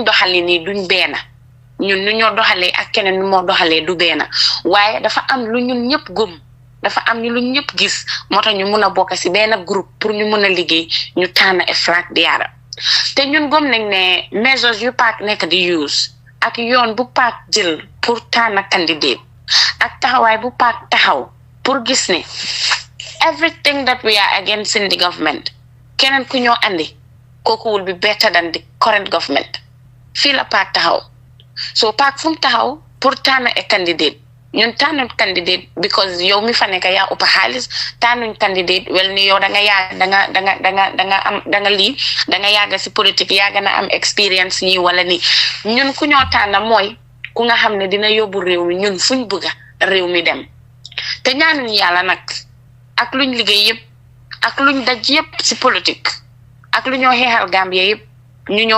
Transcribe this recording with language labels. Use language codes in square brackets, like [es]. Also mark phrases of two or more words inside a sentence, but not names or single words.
[wo] doxalin yi duñ benn ñun nu ñoo doxalee ak keneen nu moo doxalee du benn waaye dafa am lu ñun ñëpp gëm dafa am ñu lu ñëpp gis moo tax ñu mun a bokk si benn groupe pour ñu mun a liggéey ñu tànn flagbearer te ñun gëm nañ ne measures yu PAC nekk di use ak yoon bu PAC jël pour tànn candidate ak taxawaay bu PAC taxaw pour gis ne [en] everything that we are against in the government [wo] keneen ku ñoo andi kooku [en] will be better than the current government [wo] fii la PAC taxaw so PAC fu mu taxaw pour tànn candidate ñun tànnuñ candidate because yow mi fa nekk yaa ëpp xaalis tànnuñ candidate wel ni yow da nga yàgg si politique yàgg na am experience nii wala ni ñun ku ñoo tànn mooy ku nga xam ne dina yóbbu réew mi ñun fuñ bëgga réew mi dem te ñaanuñ yàlla nag ak luñ liggéey yëpp ak luñ daj yëpp si politique ak lu ñoo xeexal Gambia yëpp ñu ñoo